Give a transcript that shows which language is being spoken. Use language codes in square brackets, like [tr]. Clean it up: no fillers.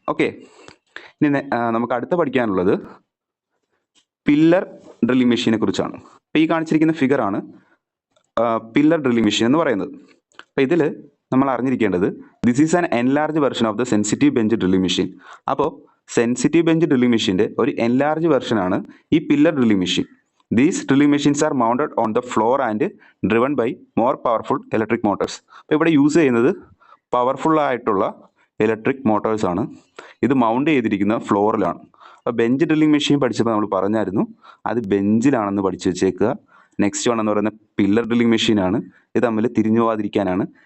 [ml] Okay, ഇനി നമുക്ക് അടുത്ത പഠിക്കാനുള്ളത് പില്ലർ ഡ്രില്ലിംഗ് മെഷീനെ കുറിച്ചാണ്. അപ്പോൾ ഈ കാണിച്ചിരിക്കുന്ന ഫിഗറാണ് പില്ലർ ഡ്രില്ലിംഗ് മെഷീൻ എന്ന് പറയുന്നത്. അപ്പോൾ ഇതിൽ നമ്മൾ അറിഞ്ഞിരിക്കേണ്ടത്, [en] This is an enlarge version of the sensitive bench drilling machine. [ml] അപ്പോൾ സെൻസിറ്റീവ് ബെഞ്ച് ഡ്രില്ലിംഗ് മെഷീൻ്റെ ഒരു എൻലാർജ് വെർഷനാണ് ഈ pillar drilling machine. [en] These drilling machines are mounted on the floor and driven by more powerful electric motors. [ml] അപ്പോൾ ഇവിടെ use ചെയ്യുന്നത് powerful ആയിട്ടുള്ള electric മോട്ടോഴ്സാണ്. ഇത് mount ചെയ്തിരിക്കുന്ന ഫ്ലോറിലാണ്. അപ്പോൾ ബെഞ്ച് ഡ്രില്ലിംഗ് മെഷീൻ പഠിച്ചപ്പോൾ നമ്മൾ പറഞ്ഞായിരുന്നു അത് ബെഞ്ചിലാണെന്ന് പഠിച്ചു വെച്ചേക്കുക. നെക്സ്റ്റ് വൺ എന്ന് പറയുന്നത് പില്ലർ ഡ്രില്ലിംഗ് മെഷീനാണ്. ഇത് തമ്മിൽ തിരിഞ്ഞു പോകാതിരിക്കാനാണ്.